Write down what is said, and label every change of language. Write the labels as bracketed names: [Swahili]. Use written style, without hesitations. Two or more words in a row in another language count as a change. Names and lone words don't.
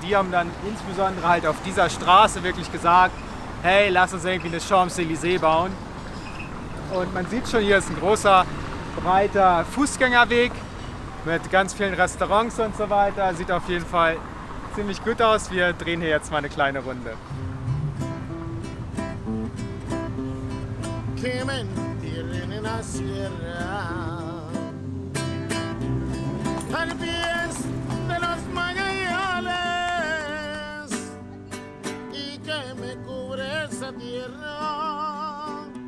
[German] Die haben dann insbesondere halt auf dieser Straße wirklich gesagt, hey, lass uns irgendwie eine Champs-Élysées bauen. Und man sieht schon, hier ist ein großer, breiter Fußgängerweg mit ganz vielen Restaurants und so weiter. Sieht auf jeden Fall ziemlich gut aus. Wir drehen hier jetzt mal eine kleine Runde. [Spanish] Que me entierren en la sierra, al pies de los Magallanes, y que me cubre esa tierra,